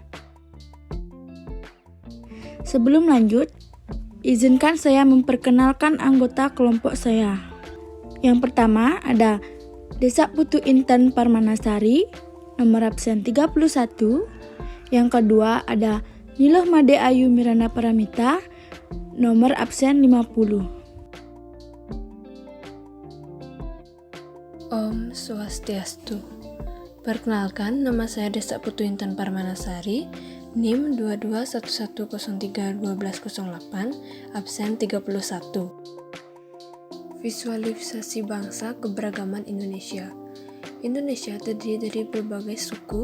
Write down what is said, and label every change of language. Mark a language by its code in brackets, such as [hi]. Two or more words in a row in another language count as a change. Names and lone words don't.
[id] Sebelum lanjut, izinkan saya memperkenalkan anggota kelompok saya. Yang pertama ada Desa Putu Inten Parmanasari, nomor absen 31. Yang kedua ada Niloh Made Ayu Mirana Paramita, nomor absen 50. Om Swastiastu. Perkenalkan, nama saya Desa Putu Inten Parmanasari, NIM 2211031208, absen 31. Visualisasi bangsa keberagaman Indonesia. Indonesia terdiri dari berbagai suku.